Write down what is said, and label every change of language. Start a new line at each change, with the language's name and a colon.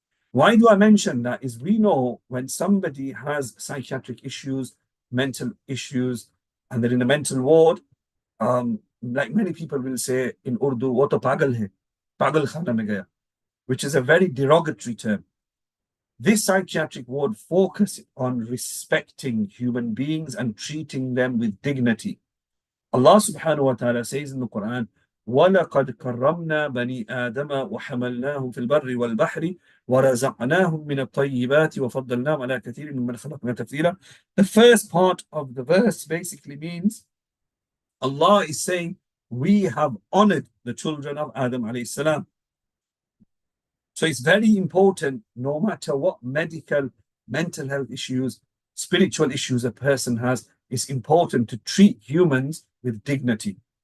English: Why do I mention that? Is we know when somebody has psychiatric issues, mental issues, and they're in a mental ward, like many people will say in Urdu,
Urdu: "Wo to pagal hai, pagal khana mein gaya,"
English: which is a very derogatory term. This psychiatric ward focuses on respecting human beings and treating them with dignity. Allah subhanahu wa ta'ala says in the Quran,
Arabic: وَلَقَدْ كَرَّمْنَا بَنِي آدَمَ وَحَمَلْنَاهُمْ فِي الْبَرِّ وَالْبَحْرِ وَرَزَقْنَاهُمْ مِنَ الطَّيِّبَاتِ وَفَضَّلْنَاهُمْ عَلَى كَثِيرٍ مِّمَّنْ خَلَقْنَا تَفْضِيلًا.
English: The first part of the verse basically means Allah is saying, we have honored the children of Adam alayhi salam. So it's very important, no matter what medical, mental health issues, spiritual issues a person has, it's important to treat humans with dignity.